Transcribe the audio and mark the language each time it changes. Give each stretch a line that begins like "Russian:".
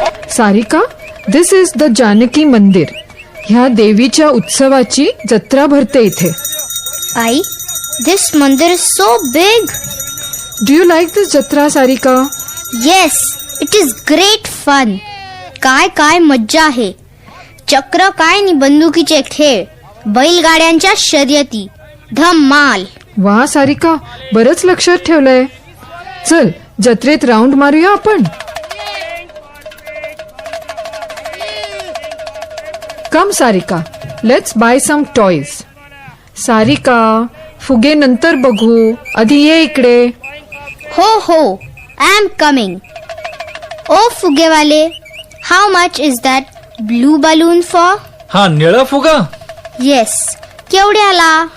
English: Sarika, this is the Janaki Mandir.
Marathi: ह्या देवीच्या उत्सवाची जत्रा भरते इथे.
English: आई, this mandir is so big. Do you like this jatra, Sarika? Yes, it is great fun.
Marathi: काय काय मज्जा आहे. चक्र काय नि बंदुकीचे खेळ, बैलगाड्यांच्या शर्यती, धम्माल. वा सारिका, बरंच लक्षात ठेवलंय. चल जत्रेत राऊंड मारूया आपण.
English: Come Sarika, let's buy some toys.
Marathi: Sarika, फुगे नंतर बघू, आधी ये इकडे. हो हो,
English: I am coming.
Marathi: O फुगेवाले,
English: How much is that blue balloon for?
Marathi: हा निळा फुगा
English: yes,
Marathi: केवढ्याला?